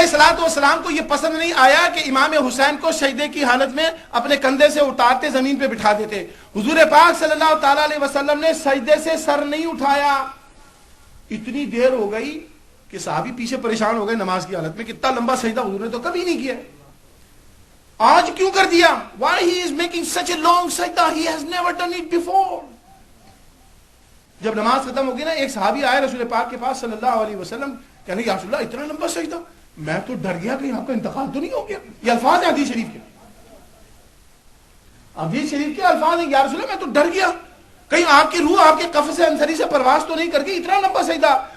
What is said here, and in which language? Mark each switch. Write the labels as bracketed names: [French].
[Urdu] علیہ الصلوۃ والسلام کو یہ پسند نہیں آیا کہ امام حسین کو سجدے کی حالت میں اپنے کندھے سے اتارتے زمین پہ بٹھا دیتے. حضور پاک صلی اللہ تعالی علیہ وسلم نے سجدے سے سر نہیں اٹھایا. اتنی دیر ہو گئی کہ صحابی پیچھے پریشان ہو گئے نماز کی حالت میں, کتنا لمبا سجدہ حضور نے تو کبھی نہیں کیا, آج کیوں کر دیا. [English] Why he is making such a long sajda, he has never done it before. [Urdu] جب نماز ختم ہو گئی نا, ایک صحابی آئے رسول پاک کے پاس صلی اللہ علیہ وسلم, کہنے یا رسول اللہ اتنا لمبا سجدہ, میں تو ڈر گیا کہ آپ کا انتقال تو نہیں ہو گیا. یہ الفاظ ہیں حدیث شریف کے, حدیث شریف کے الفاظ ہیں, یا رسول اللہ میں تو ڈر گیا کہیں آپ کی روح آپ کے قفس انصری سے پرواز تو نہیں کر گئی, اتنا لمبا سجدہ.